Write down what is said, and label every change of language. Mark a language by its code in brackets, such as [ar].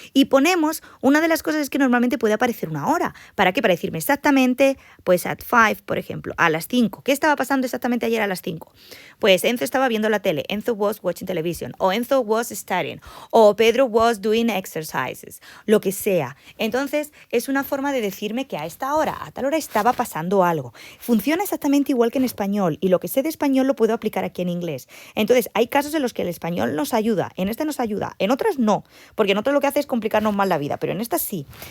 [es] Y ponemos, una de las cosas es que normalmente puede aparecer una hora. ¿Para qué? Para decirme exactamente, pues [en] at 5, [es] por ejemplo, a las 5. ¿Qué estaba pasando exactamente ayer a las 5? Pues Enzo estaba viendo la tele. [en] Enzo was watching television. O Enzo was studying. O Pedro was doing exercises. [es] Lo que sea. Entonces, es una forma de decirme que a esta hora, a tal hora, estaba pasando algo. Funciona exactamente igual que en español, y lo que sé de español lo puedo aplicar aquí en inglés. Entonces, hay casos en los que el español nos ayuda, en este nos ayuda, en otras no, porque en otras lo que hace es complicarnos más la vida, pero en estas sí.